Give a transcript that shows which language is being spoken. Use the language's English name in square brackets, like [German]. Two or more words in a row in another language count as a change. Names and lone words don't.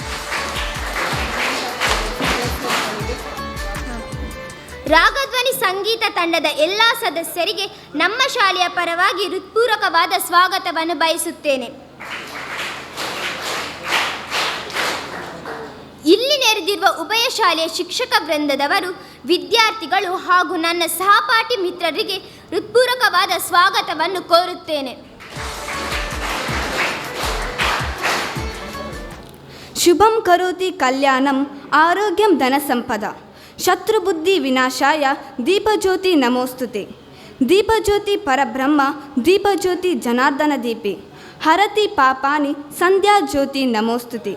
[Kannada] ರಾಗಧ್ವನಿ ಸಂಗೀತ ತಂಡದ ಎಲ್ಲ ಸದಸ್ಯರಿಗೆ ನಮ್ಮ ಶಾಲೆಯ ಪರವಾಗಿ ಹೃತ್ಪೂರ್ವಕವಾದ ಸ್ವಾಗತವನ್ನು ಬಯಸುತ್ತೇನೆ. ಇಲ್ಲಿ ನೆರೆದಿರುವ ಉಭಯ ಶಾಲೆಯ ಶಿಕ್ಷಕ ವೃಂದದವರು, ವಿದ್ಯಾರ್ಥಿಗಳು ಹಾಗೂ ನನ್ನ ಸಹಪಾಠಿ ಮಿತ್ರರಿಗೆ ಹೃತ್ಪೂರ್ವಕವಾದ ಸ್ವಾಗತವನ್ನು ಕೋರುತ್ತೇನೆ. [Sanskrit] शुभं करोति कल्याणं आरोग्यं धन संपद शत्रुबुद्धि विनाशाय दीपज्योति नमोस्तुते. दीपज्योति परब्रह्म दीपज्योति जनार्दन दीपे हरति पापानि संध्या ज्योति नमोस्तुते.